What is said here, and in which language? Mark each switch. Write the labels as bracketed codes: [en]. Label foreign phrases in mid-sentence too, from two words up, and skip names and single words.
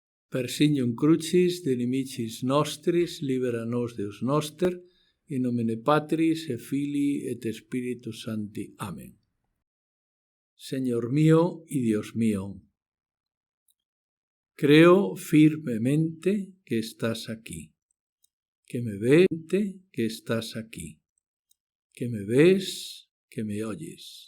[la] Per signum crucis de nimicis nostris, libera nos Deus noster, in nomine Patris et Filii et Spiritus Sancti. [es] Amén. Señor mío y Dios mío, creo firmemente que estás aquí, que me ves, que estás aquí, que me ves, que me oyes.